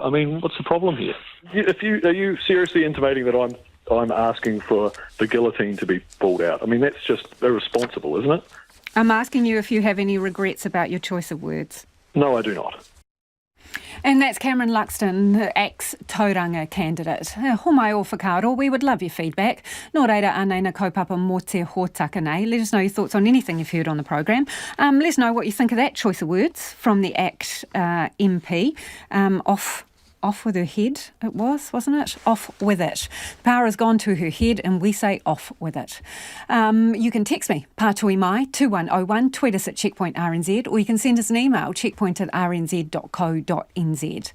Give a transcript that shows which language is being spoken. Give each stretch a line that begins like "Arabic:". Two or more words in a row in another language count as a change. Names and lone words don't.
English: I mean, what's the problem here? Are you seriously intimating that I'm asking for the guillotine to be pulled out? I mean, that's just irresponsible, isn't it? I'm asking you if you have any regrets about your choice of words. No, I do not. And that's Cameron Luxton, the ex-Tauranga candidate.
Māori: Ho mai o whakaaro,
English: we would love your feedback.
Māori: Nō reira anei na kaupapa mō te hōtaka nei.
English: Let us know your thoughts on anything you've heard on the programme. Let us know what you think of that choice of words from the ACT MP. Off with her head, it was, wasn't it? Off with it. The power has gone to her head and we say off with it. You can text me,
Māori: Pātui Mai,
English: 2101, tweet us at Checkpoint RNZ, or you can send us an email, checkpoint@rnz.co.nz.